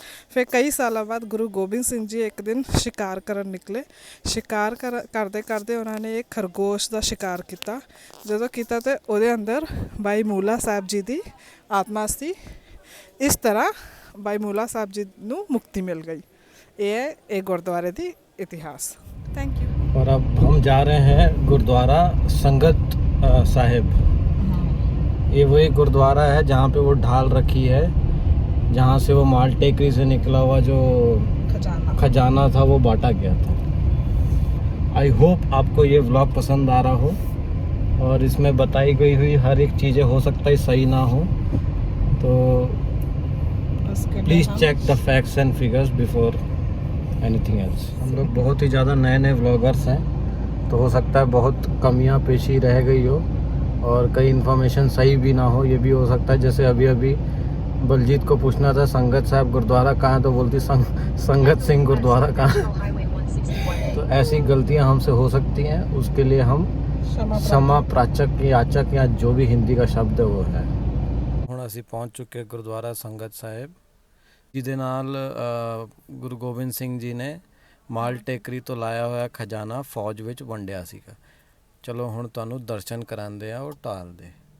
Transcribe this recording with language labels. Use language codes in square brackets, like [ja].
[pa] ਫਿਰ ਕਈ ਸਾਲਾਂ ਬਾਅਦ ਗੁਰੂ ਗੋਬਿੰਦ ਸਿੰਘ ਜੀ ਇੱਕ ਦਿਨ ਸ਼ਿਕਾਰ ਕਰਨ ਨਿਕਲੇ। ਸ਼ਿਕਾਰ ਕਰਦੇ ਕਰਦੇ ਉਹਨਾਂ ਨੇ ਇੱਕ ਖਰਗੋਸ਼ ਦਾ ਸ਼ਿਕਾਰ ਕੀਤਾ। ਜਦੋਂ ਕੀਤਾ ਤਾਂ ਉਹਦੇ ਅੰਦਰ ਬਾਈ ਮੂਲਾ ਸਾਹਿਬ ਜੀ ਦੀ ਆਤਮਾ ਸੀ। ਇਸ ਤਰ੍ਹਾਂ ਬਾਈ ਮੂਲਾ ਸਾਹਿਬ ਜੀ ਨੂੰ ਮੁਕਤੀ ਮਿਲ गई। [hi] ये है एक गुरुद्वारे की इतिहास। [en] Thank you. [hi] और अब हम जा रहे हैं गुरुद्वारा संगत साहिब। ये वही गुरुद्वारा है जहाँ पे वो ढाल रखी है, जहाँ से वो माल टेकरी से निकला हुआ जो खजाना था वो बांटा गया था। आई होप आपको ये व्लॉग पसंद आ रहा हो और इसमें बताई गई हुई हर एक चीज़ें हो सकता है सही ना हो, तो please [en] Check the facts and figures before anything else. [hi] हम लोग बहुत ही ज़्यादा नए नए व्लॉगर्स हैं, तो हो सकता है बहुत कमियां पेशी रह गई हो और कई इन्फॉर्मेशन सही भी ना हो। ये भी हो सकता है जैसे अभी अभी बलजीत को पूछना था संगत साहिब गुरुद्वारा कहाँ है, तो बोलती संगत सिंह गुरुद्वारा कहाँ है। तो ऐसी गलतियां हमसे हो सकती हैं, उसके लिए हम क्षमा प्राचक याचक या जो भी हिंदी का शब्द है वो है। [pa] ਹੁਣ ਅਸੀਂ ਪਹੁੰਚ ਚੁੱਕੇ ਗੁਰਦੁਆਰਾ ਸੰਗਤ ਸਾਹਿਬ, ਜਿਹਦੇ ਨਾਲ ਗੁਰੂ ਗੋਬਿੰਦ ਸਿੰਘ ਜੀ ਨੇ ਮਾਲ ਟੇਕਰੀ ਤੋਂ ਲਾਇਆ ਹੋਇਆ ਖਜ਼ਾਨਾ ਫੌਜ ਵਿੱਚ ਵੰਡਿਆ ਸੀਗਾ। ਚਲੋ ਹੁਣ ਤੁਹਾਨੂੰ ਦਰਸ਼ਨ ਕਰਾਉਂਦੇ ਆ ਉਹ ਢਾਲ ਦੇ।